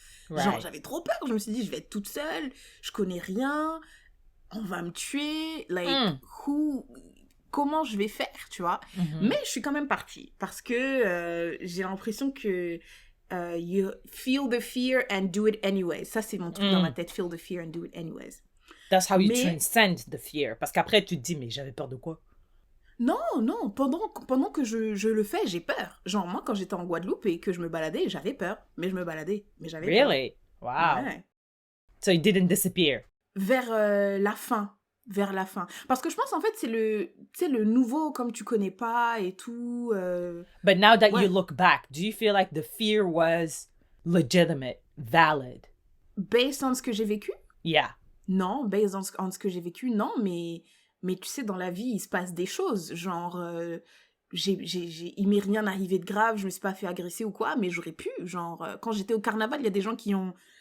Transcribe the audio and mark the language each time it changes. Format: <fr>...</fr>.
<fr>Genre, j'avais trop peur. Je me suis dit, je vais être toute seule, je connais rien, on va me tuer. Like, comment je vais faire, tu vois? Mais je suis quand même partie parce que j'ai l'impression que</fr> <en>you feel the fear and do it anyways.</en> <fr>Ça, c'est mon truc dans ma tête.</fr> <en>Feel the fear and do it anyways. That's how you transcend the fear.</en> <fr>Parce qu'après, tu te dis, mais j'avais peur de quoi? Non. Pendant que je le fais, j'ai peur. Genre, moi, quand j'étais en Guadeloupe et que je me baladais, j'avais peur. Mais je me baladais. Mais j'avais peur.</fr> <en>Really? Wow.</en> <fr>Ouais.</fr> <en>So it didn't disappear?</en> <fr>Vers la fin. Parce que je pense, en fait, c'est le nouveau, comme tu connais pas et tout.</fr> <en>But now that you look back, do you feel like the fear was legitimate, valid? Based on</en> <fr>ce que j'ai vécu?</fr> <en>Yeah.</en> <fr>Non,</fr> <en>based on</en> <fr>ce que j'ai vécu, non, mais tu sais, dans la vie, il se passe des choses. Genre, il m'est rien arrivé de grave, je me suis pas fait agresser ou quoi, mais j'aurais pu. Genre, quand j'étais au carnaval, il y a des gens qui ont...</fr>